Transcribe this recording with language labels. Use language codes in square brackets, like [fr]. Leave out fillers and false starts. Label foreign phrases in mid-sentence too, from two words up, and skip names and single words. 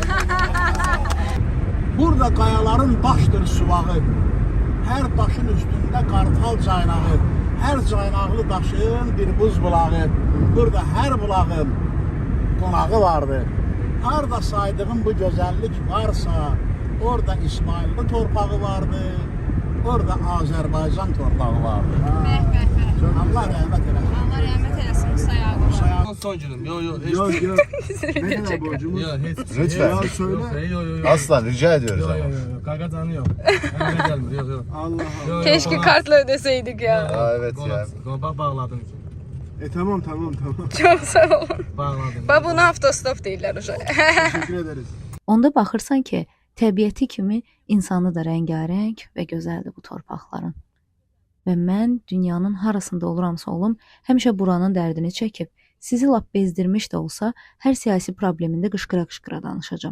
[az] Burada qayaların başdır suvağı, hər daşın üstündə qartal caynağı, hər caynaqlı daşın bir buz bulağı, burada hər bulağın qonağı vardır. Harada saydığım bu gözəllik varsa, orada İsmailli torpağı vardır, orada Azərbaycan torpağı vardır. Allah rəhmət eləsin. Allah rəhmət eləsin Musa Yaqub. [tr] Son günüm. Yok. Yok. Ne kadar borcumuz? Lütfen. Ya söyle. Aslan rica ediyoruz ama. Kaka canı yok. Öyle gelmiyor. Yok. Allah Allah. Keşke kartla ödeseydik ya. Aa, evet ya. Bak bağladın. Tamam. Çok sağ olun. Bağladın. [az] Bak buna avtostop deyirlər uşaq. [tr] Teşekkür ederiz. [az] Onda baxırsan ki, təbiəti kimi insanı da rəngarəng və gözəldir bu torpaqların. Və mən dünyanın harasında oluramsa olum, həmişə buranın dərdini çəkib, sizi lap bezdirmiş də olsa, hər siyasi problemində qışqıra-qışqıra danışacağam.